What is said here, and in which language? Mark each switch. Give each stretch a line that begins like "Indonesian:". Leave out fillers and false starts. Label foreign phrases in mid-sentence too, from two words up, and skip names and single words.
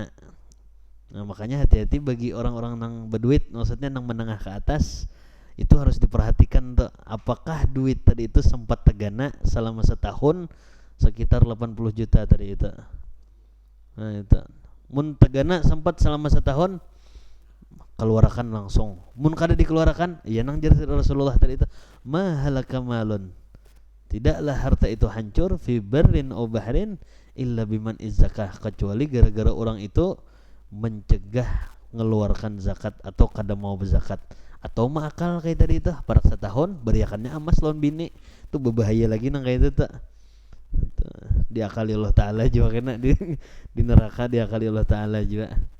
Banjar: Nah makanya hati-hati bagi orang-orang nang berduit, maksudnya nang menengah ke atas, itu harus diperhatikan tuh, apakah duit tadi itu sempat tegana selama setahun sekitar 80 juta tadi itu. Nah itu mun tegana sempat selama setahun, keluarkan langsung. Mun kada dikeluarkan, ya nang jar Rasulullah tadi itu,
Arabic: mahalaka malun,
Banjar: tidaklah harta itu hancur
Arabic: fi barrin aw bahrin illa biman izzakah,
Banjar: kecuali gara-gara orang itu mencegah ngeluarkan zakat atau kada mau berzakat, atau makal kayak tadi itu parak setahun beriakannya amas lawan bini, itu berbahaya lagi nang kayak itu tuh. Diakali Allah Ta'ala juga kena di neraka, diakali Allah Ta'ala juga.